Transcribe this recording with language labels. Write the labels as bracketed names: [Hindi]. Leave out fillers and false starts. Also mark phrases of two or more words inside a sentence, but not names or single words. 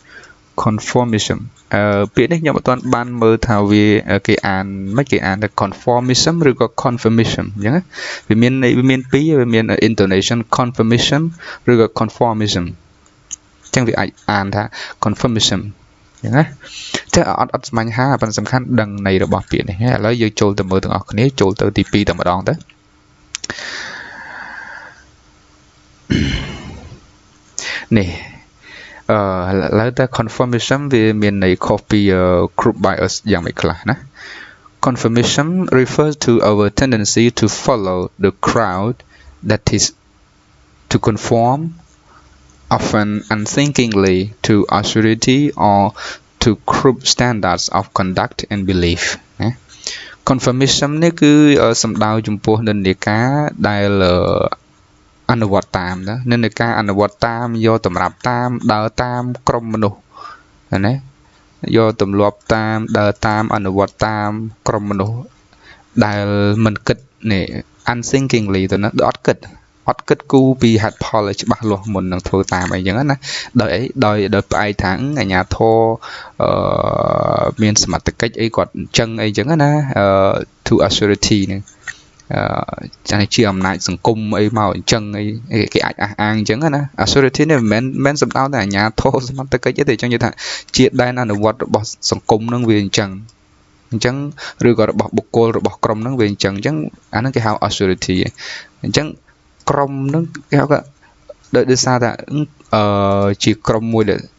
[Khmer] ពាក្យនេះខ្ញុំអត់ទាន់បានមើលថាវាគេអានមិនគេអានថា conformism ឬក៏ confirmism អញ្ចឹងវាមានពីរវាមាន intonation confirmism ឬក៏ conformism អញ្ចឹងវាអាចអានថា confirmism អញ្ចឹងណាតែអត់ស្មាញ់ហាប៉ុន្តែសំខាន់ដឹងន័យរបស់ពាក្យនេះឥឡូវយើងចូលទៅមើលទាំងអស់គ្នាចូលទៅទី2តែម្ដងទៅ នេះឥឡូវតែ conformism វាមានន័យខុសពី [English] group bias [Khmer] យ៉ាងម៉េចខ្លះណា [English] conformism refers to our tendency to follow the crowd that is to conform often unthinkingly to authority or to group standards of conduct and belief [Khmer] ណា conformism នេះគឺសំដៅចំពោះ និន្នាការដែលអនុវត្តតាមណានិន្នាការអនុវត្តតាមយកតម្រាប់តាមដើរតាមក្រុមមនុស្សណាយកទម្លាប់តាមដើរតាមអនុវត្ត តាមក្រុមមនុស្សដែលមិនគិតនេះ unthinkingly ទៅណាអត់គិតគូពីហេតុផលឲ្យច្បាស់លាស់មុននឹងធ្វើតាមអីចឹងណា ដោយអីដោយផ្អែកថាអាញាធរមានសមត្ថកិច្ចអីគាត់អញ្ចឹងអីចឹងណា to authority ហ្នឹងចាជាអំណាចសង្គមអីមកអញ្ចឹងអីគេអាចអះអាងអញ្ចឹងណា authority នេះមិនមែនសំដៅតែអាជ្ញាធរសមត្ថកិច្ចទេអញ្ចឹងនិយាយថាជាដែនអនុវត្តរបស់សង្គមនឹងវាអញ្ចឹងឬក៏របស់បុគ្គលរបស់ក្រុមនឹងវាអញ្ចឹងអាហ្នឹងគេហៅ authority អញ្ចឹងក្រុមនឹងគេហៅថាដោយសារថាជាក្រុមមួយដែល